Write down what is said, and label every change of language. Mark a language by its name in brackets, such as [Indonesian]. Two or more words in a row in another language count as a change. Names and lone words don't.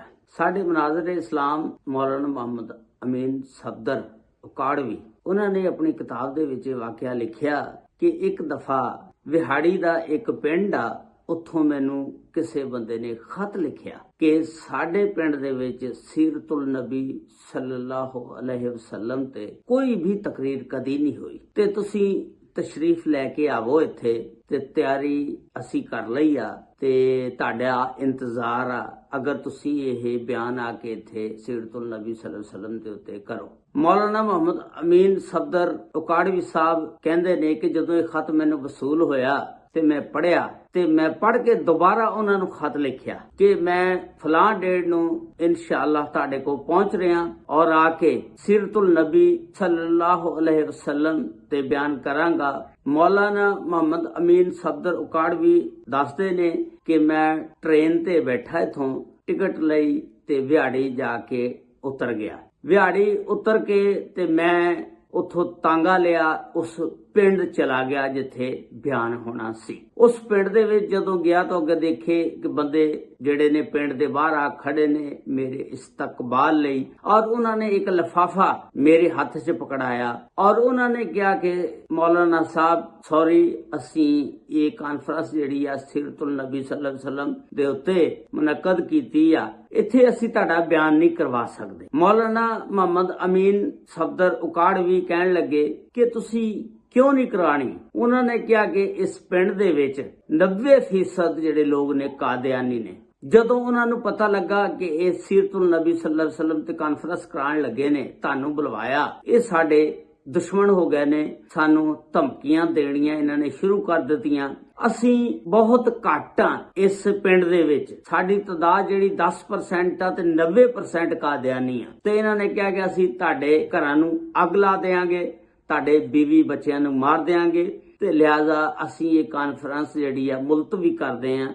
[Punjabi] ساڈے مناظر اسلام مولانا محمد امین صفدر اوکاڑوی اونہاں نے اپنی کتاب دے وچ واقعہ لکھیا کہ اک دفعہ وہاڑی دا اک پنڈ آ، اوتھوں مینوں کسے بندے نے خط لکھیا کہ ساڈے پنڈ دے وچ سیرت النبی [Arabic] صلی اللہ علیہ وسلم [Punjabi] تے کوئی بھی تقریر کدی نہیں ہوئی تے تسی تشریف لے کے آوو ایتھے تے تیاری اسی کر لئی آ تے تہاڈا انتظار آ اگر تسی یہ بیان آکے ایتھے سیرت النبی [Arabic] صلی اللہ علیہ وسلم [Punjabi] دے اتے کرو. مولانا محمد امین صفدر اوکاڑوی صاحب کہندے نے کہ جدوں یہ خط مینوں وصول ہویا تے میں پڑھیا تے میں پڑھ کے دوبارہ اونہاں نے خط لکھیا کہ میں فلاں ڈیٹ نوں انشاءاللہ تہاڈے کول پہنچ رہا اور آکے سیرت النبی [Arabic] صلی اللہ علیہ وسلم [Punjabi] تے بیان کراں گا. مولانا محمد امین صفدر اوکاڑوی دسدے نے کہ میں ٹرین تے بیٹھا ایتھوں ٹکٹ لئی تے وہاڑی جاکے اتر گیا. وہاڑی اتر کے تے میں اوتھوں تانگہ لیا اس پنڈ چلا گیا جتھے بیان ہونا سی. اس پنڈ دے وچ جدوں گیا تو اگے دیکھے کہ بندے جیہڑے نے پنڈ دے باہر آ کھڑے نے میرے استقبال لئی اور اونہاں نے اک لفافہ میرے ہاتھ چ پھڑایا اور اونہاں نے کہا کہ مولانا صاحب سوری اسی یہ کانفرنس جیہڑی آ سیرت النبی [Arabic] صلی اللہ علیہ وسلم [Punjabi] دے اتے منعقد کیتی آ ایتھے اسی تہاڈا بیان نہیں کروا سکدے. مولانا محمد امین صفدر اوکاڑوی کہن لگے کہ تسی کیوں نہیں کرانی. اونہاں نے کہا کہ اس پنڈ دے وچ 90% جیہڑے لوگ نے قادیانی نے. جدوں اونہاں نے پتا لگا کہ یہ سیرت النبی [Arabic] صلی اللہ علیہ وسلم [Punjabi] تے کانفرنس کران لگے نے تانوں بلوایا یہ ساڈے دشمن ہو گئے نے سانوں دھمکیاں دینیاں انہاں نے شروع کر دتیاں. اسی بہت گھٹ آ اس پنڈ دے وچ ساڈی تعداد جیہڑی 10% آ تے 90% قادیانی آ تے انہاں نے کہا کہ اسی تہاڈے گھراں نوں اگ لا دیں گے تہاڈے بیوی بچیاں نوں مار دیں گے تے لہٰذا اسی یہ کانفرنس جیہڑی آ ملتوی کردے آ.